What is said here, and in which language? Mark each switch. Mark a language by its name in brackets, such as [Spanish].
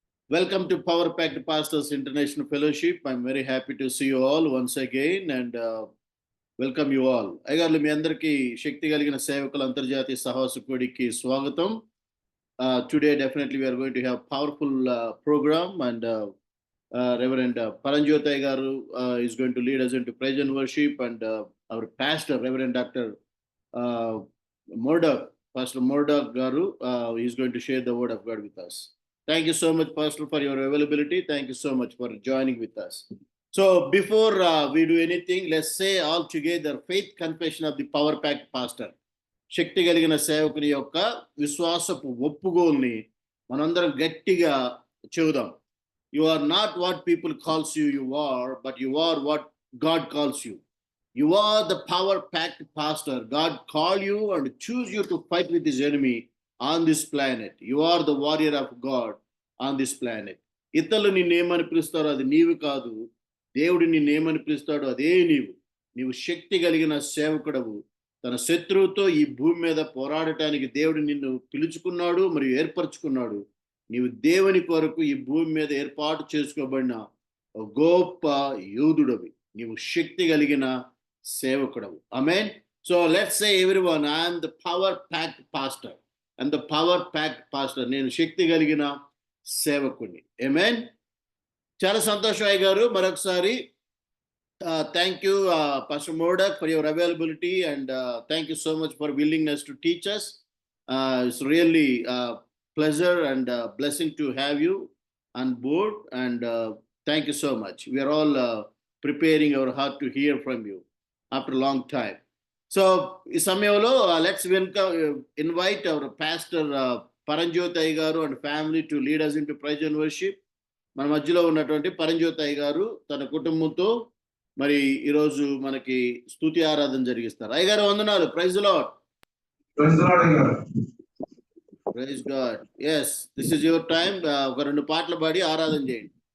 [English] Welcome to Power Packed Pastors International Fellowship. I'm very happy to see you all once again and welcome you all. [Telugu] అయ్యగారులు మీ అందరికీ శక్తి కలిగిన సేవకుల అంతర్జాతీయ సహవాసకుడికి స్వాగతం. [English] Today definitely we are going to have powerful program and Reverend Paranjyotai garu is going to lead us into praise and worship, and our pastor Reverend Dr. Murdoch, Pastor Murdoch garu is going to share the word of God with us. Thank you so much, Pastor, for your availability. Thank you so much for joining with us. So before we do anything, let's say all together faith confession of the Power Packed Pastor. [Telugu] శక్తి కలిగిన సేవకుని యొక్క విశ్వాసపు ఒప్పుకోల్ని మనందరం గట్టిగా చెబుదాం. [English] You are not what people calls you are, but you are what God calls you. You are the power-packed pastor. God called you and choose you to fight with his enemy on this planet. You are the warrior of God on this planet. [Telugu] ఇతరులు నిన్నేమని పిలుస్తారో అది నీవు కాదు, దేవుడు నిన్నేమని పిలుస్తాడో అదే నీవు. నీవు శక్తి కలిగిన సేవకుడవు. తన శత్రువుతో ఈ భూమి మీద పోరాడటానికి దేవుడు నిన్ను పిలుచుకున్నాడు మరియు ఏర్పరచుకున్నాడు. నీవు దేవుని కొరకు ఈ భూమి మీద ఏర్పాటు చేసుకోబడిన గొప్ప యోధుడవి. నీవు శక్తి కలిగిన సేవకుడవు. [English] Amen. So let's say everyone, I am the power packed pastor. And the power packed pastor, [Telugu] నేను శక్తి కలిగిన సేవకుడిని. ఆమేన్. చాలా సంతోషం అయ్య గారు. మరొకసారి [English] thank you, Pastor Murdoch, for your availability, and thank you so much for willingness to teach us. It's really pleasure and blessing to have you on board, and thank you so much. We are all preparing our heart to hear from you after a long time. So [Telugu] ఈ సమయంలో [English] let's invite our pastor Paranjyotai garu and family to lead us into praise and worship. [Telugu] మన మధ్యలో ఉన్నటువంటి Paranjyotai garu తన కుటుంబంతో మరి ఈరోజు మనకి స్తుతి ఆరాధన జరిగిస్తారు. అయ్యగారు వందనాలు. Praise the lord. Praise the lord అయ్యగారు. [English] Praise God. yes, this is your time. [Telugu] ఒక రెండు పాటలు పాడి ఆరాధన చేయండి.